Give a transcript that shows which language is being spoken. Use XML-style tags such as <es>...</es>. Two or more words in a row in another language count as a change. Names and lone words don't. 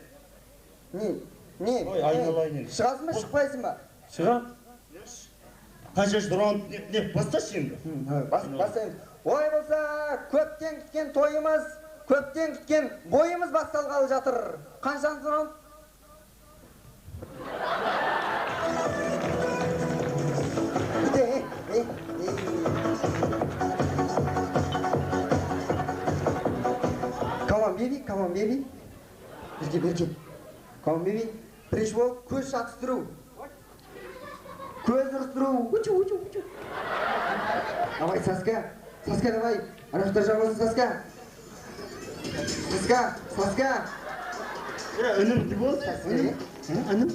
<kk>Не? Ой, айналайын. Шығасың ба, шықпайсың ба? Шығам. Қаншаш раунд не басташы енді. Бастаймыз. Ой болса, көптен күткен тойымыз, көптен күткен бойымыз басталғалы жатыр. Қаншаншы раунд?</kk> <en>Come on, baby. Берке. Come on, baby.</en> <kk>Бірінші болып көз шатыстыру. Көз ұрыстыру. Учу.</kk> <ru>Давай, Саска, давай.</ru> <kk>Арақтар жабылсын, Саска. Өнім не болды? Өнім?</kk>